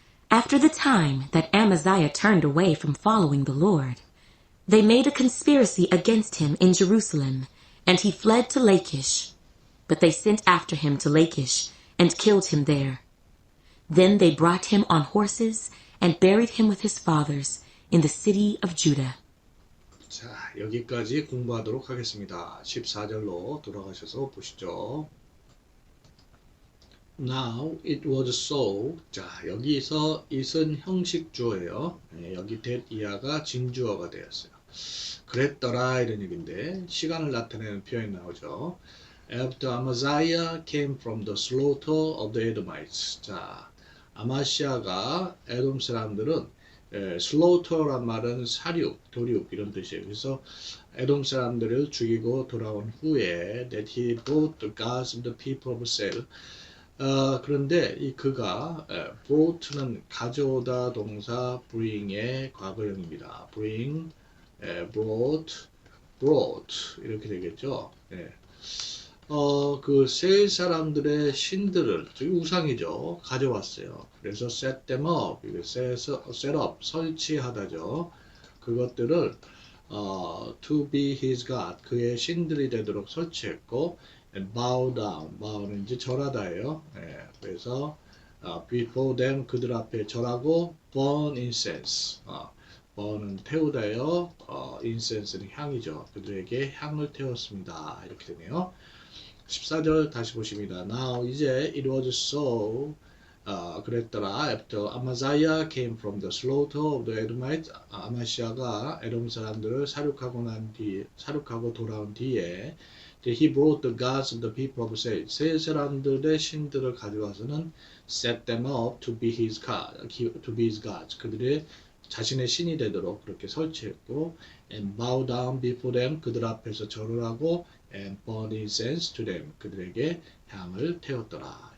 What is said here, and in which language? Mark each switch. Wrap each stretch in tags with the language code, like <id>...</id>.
<en>After the time that Amaziah turned away from following the Lord, they made a conspiracy against him in Jerusalem, and he fled to Lachish. But they sent after him to Lachish, and killed him there. Then they brought him on horses, and buried him with his fathers in the city of Judah.</en> <ko>자, 여기까지 공부하도록 하겠습니다. 14절로 돌아가셔서 보시죠.</ko> <en>Now it was so.</en> <ko>자, 여기서 it은 형식주어예요. 여기 that 이하가 징주어가 되었어요. 그랬더라 이런 얘기인데 시간을 나타내는 표현이 나오죠.</ko> <en>After Amaziah came from the slaughter of the Edomites.</en> <ko>자, 아마시아가 에돔 사람들은 slaughter란 말은 사륙, 도륙 이런 뜻이에요. 그래서 에돔 사람들을 죽이고 돌아온 후에</ko> <en>that he brought the gods of the people of Seir.</en> <ko>그런데 이 그가 brought는 가져오다 동사 bring의 과거형입니다. bring, brought 이렇게 되겠죠. 그 세 사람들의 신들을, 저기 우상이죠. 가져왔어요. 그래서</ko> <en>set them up, set up,</en> <ko>설치하다죠. 그것들을</ko> <en>to be his God,</en> <ko>그의 신들이 되도록 설치했고,</ko> <en>and bow down,</en> <ko>bow는 이제 절하다예요. 그래서</ko> <en>before them,</en> <ko>그들 앞에 절하고,</ko> <en>burn incense,</en> <ko>burn은 태우다예요. incense는 향이죠. 그들에게 향을 태웠습니다. 이렇게 되네요. 14절 다시 보십니다. Now 이제</ko> <en>it was so</en> <ko>그랬더라.</ko> <en>After Amaziah came from the slaughter of the Edomites,</en> <ko>아마시아가 에돔 사람들을 사륙하고 돌아온 뒤에</ko> <en>he brought the gods of the people of Seir.</en> <ko>세 사람들의 신들을 가져와서는</ko> <en>set them up to be his gods.</en> <ko>그들의 자신의 신이 되도록 그렇게 설치했고,</ko> <en>and bow down before them.</en> <ko>그들 앞에서 절을 하고,</ko> <en>and burn incense to them.</en> <ko>그들에게 향을 태웠더라.</ko>